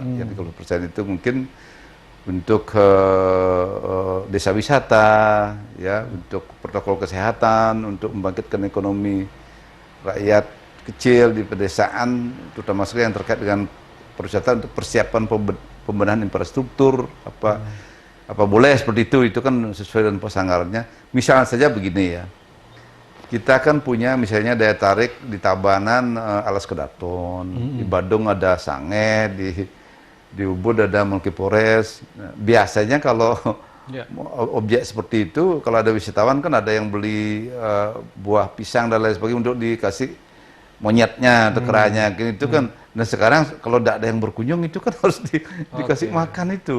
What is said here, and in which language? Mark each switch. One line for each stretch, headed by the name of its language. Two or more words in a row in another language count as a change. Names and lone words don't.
Indonesian: Yang 30% itu mungkin untuk desa wisata ya, untuk protokol kesehatan, untuk membangkitkan ekonomi rakyat kecil di pedesaan, terutama sekali yang terkait dengan pariwisata untuk persiapan pembenahan infrastruktur apa boleh seperti itu kan sesuai dengan pos anggarannya. Misalnya saja begini ya, kita kan punya misalnya daya tarik di Tabanan Alas Kedaton, di Badung ada Sange, di Ubud ada Mulkipores. Biasanya kalau objek seperti itu, kalau ada wisatawan kan ada yang beli buah pisang dan lain sebagainya untuk dikasih monyetnya atau keranya itu kan. Nah sekarang kalau tidak ada yang berkunjung itu kan harus dikasih makan itu.